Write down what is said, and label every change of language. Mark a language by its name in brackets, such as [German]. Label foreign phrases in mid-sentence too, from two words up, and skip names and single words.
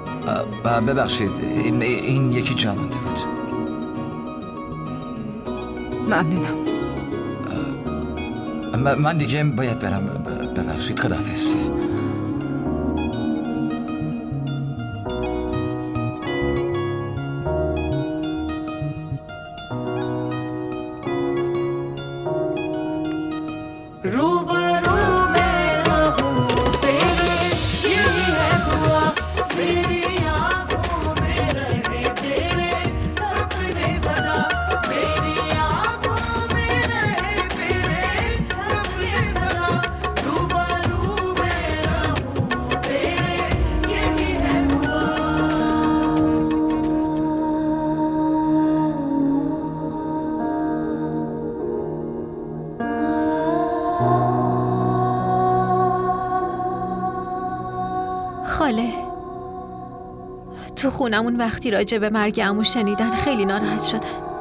[Persian] ببخشید این یکی جا مونده بود. ممنونم. من دیگه باید برم. ببخشید، خداحافظ. [Hindi] रूबरू में रहूं तेरे, यही है दुआ मेरी आंखों में रहे तेरे सपने सदा, मेरी आंखों में रहे तेरे सपने सदा, रूबरू में रहूं तेरे, यही है दुआ। [Persian] خاله، تو خونمون وقتی راجع به مرگ عمو شنیدن خیلی ناراحت شدن.